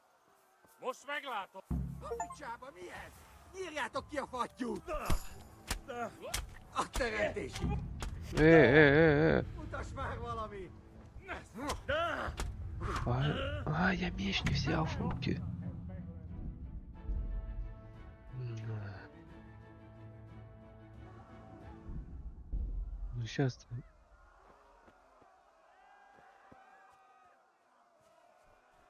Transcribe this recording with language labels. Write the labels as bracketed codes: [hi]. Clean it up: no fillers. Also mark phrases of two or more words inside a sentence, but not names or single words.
[hu] Most meglátod! A picsába mi ez? Nyírjátok ki a fattyút! A teremtési! Mutasd már valami! [ru] А, я меч не взял в руки. Ну сейчас.